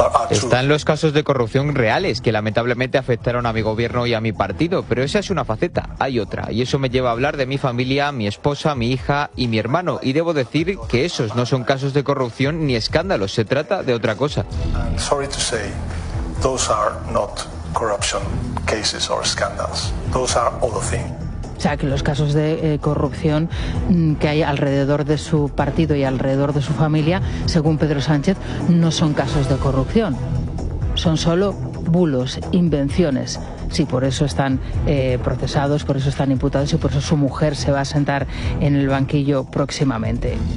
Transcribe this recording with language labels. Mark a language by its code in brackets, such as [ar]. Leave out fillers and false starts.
[es] Están los casos de corrupción reales que lamentablemente afectaron a mi gobierno y a mi partido, pero esa es una faceta, hay otra, y eso me lleva a hablar de mi familia, mi esposa, mi hija y mi hermano, y debo decir que esos no son casos de corrupción ni escándalos, se trata de otra cosa. [en] Sorry to say, those are not corruption cases or scandals. Those are other things. [es] O sea, que los casos de corrupción que hay alrededor de su partido y alrededor de su familia, según Pedro Sánchez, no son casos de corrupción. Son solo bulos, invenciones. Sí, por eso están procesados, por eso están imputados y por eso su mujer se va a sentar en el banquillo próximamente.